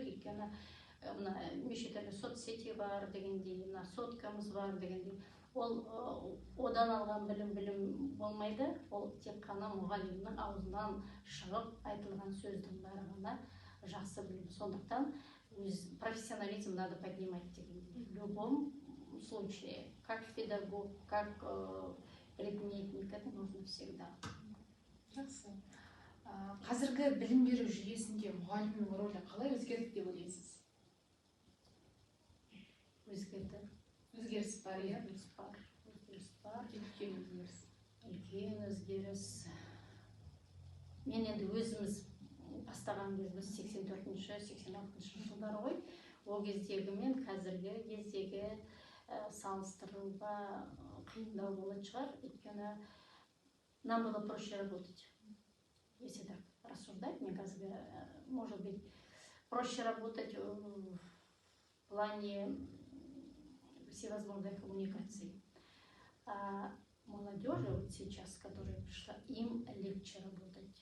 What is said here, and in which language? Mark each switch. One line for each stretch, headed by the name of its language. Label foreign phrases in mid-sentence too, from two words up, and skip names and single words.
Kazakh: Өйткені мына неше түрлі соцсети бар дегендей, мына соткамыз бар дегендей, ол одан алған білім болмайды, ол тек қана мұғалімнің аузынан шығып айтылған сөздің бәрі ғана жақсы білім.
Russian: Сондықтан профессионализм надо поднимать дегендей. В любом случае, как педагог, как предметник, это нужно всегда.
Kazakh: Жақсы. Қазіргі білім беру жүйесінде мұғалімнің рөлі қалай өзгерді деп ойлайсыз? Өзгерді. Өзгеріс бар, иә? Өзгеріс бар. Үлкен өзгеріс. Мен енді өзіміз бастаған кезіміз 84-86 жылдары ғой. Ол кездегі мен қазіргі кездегі салыстыруға қиындау болатын шығар.
Russian: Өйткені нам было проще работать. Если так рассуждать, мне кажется, может быть, проще работать в плане всевозможных коммуникаций. А молодежи вот сейчас, которая пришла, им легче работать.